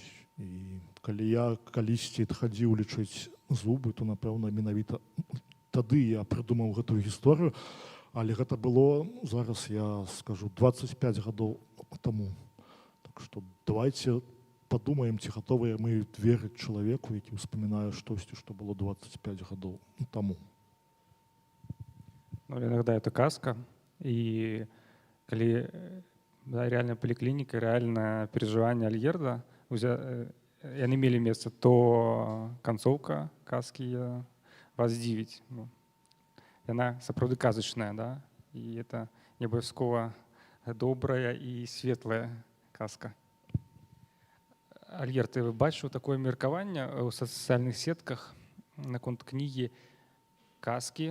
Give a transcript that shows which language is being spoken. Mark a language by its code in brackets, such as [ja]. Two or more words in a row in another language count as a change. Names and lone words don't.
[be] І калі я калісьці хадзіў лічыць зубы, то, напэўна, менавіта тады я прыдумаў гэтую гісторыю, але гэта было, зараз я скажу, 25 гадоў таму. Так што давайце падумаем, ці гатовыя мы верыць чалавеку, які ўспамінае штосьці, што было 25 гадоў таму. Ну, [ru] иногда это [be] казка, и калі [ru] реальная поликлиника, реальное переживание [be] Альгерда, яны мелі месца, то канцоўка казкі вас здзівіць. Яна сапраўды казачная, да? І это не абавязкова добрая і светлая казка. Альгерд, ты бачыў такое меркаванне ў сацыяльных сетках наконт кнігі казкі?